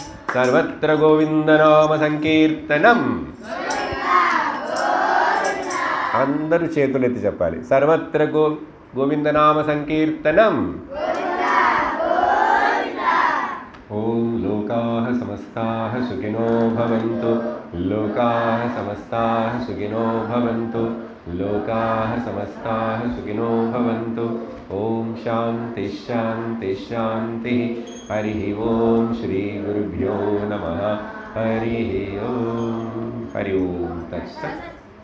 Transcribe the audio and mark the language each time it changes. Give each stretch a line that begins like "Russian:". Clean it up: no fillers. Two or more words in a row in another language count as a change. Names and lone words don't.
Sanskrit: సర్వత్ర గోవిందనామ సంకీర్తనం.
Telugu: అందరూ చేతులెత్తి చెప్పాలి.
Sanskrit: సర్వత్ర గోవిందనామ సంకీర్తనం. ఓం లోకాః సమస్తాః సుఖినో భవంతు. లోకాః సమస్తాః సుఖినో భవంతు. లోకాః సమస్తాః సుఖినో భవంతు. ఓం శాంతి శాంతి శాంతి. హరి ఓం శ్రీ గురుభ్యో నమః. హరి ఓం. హరి ఓం తత్సత్.